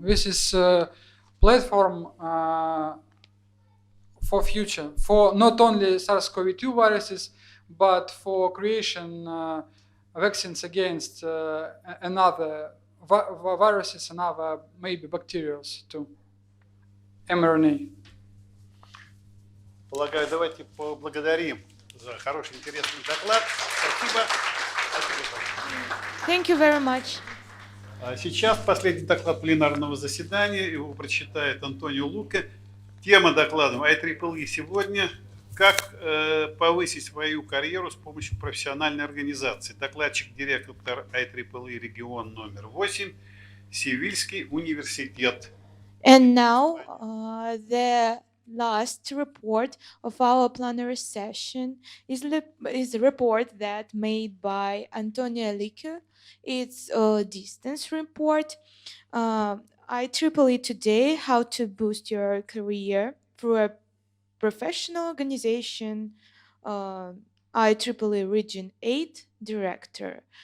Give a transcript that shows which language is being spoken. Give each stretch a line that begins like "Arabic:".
English: This is platform for future, for not only SARS-CoV-2 viruses, but for creation vaccines against another viruses and other maybe bacteria too. mRNA.
Russian: Полагаю, давайте поблагодарим за хороший, интересный доклад. Спасибо.
English: Thank you very much.
Russian: А сейчас последний доклад пленарного заседания. Его прочитает Антонио Луке. Тема доклада IEEE сегодня – как повысить свою карьеру с помощью профессиональной организации. Докладчик директор IEEE регион номер 8, Севильский университет.
English: And now the last report of our plenary session is a report that made by Antonio Luque. It's a distance report. IEEE Today, how to boost your career through a professional organization, IEEE Region 8 Director.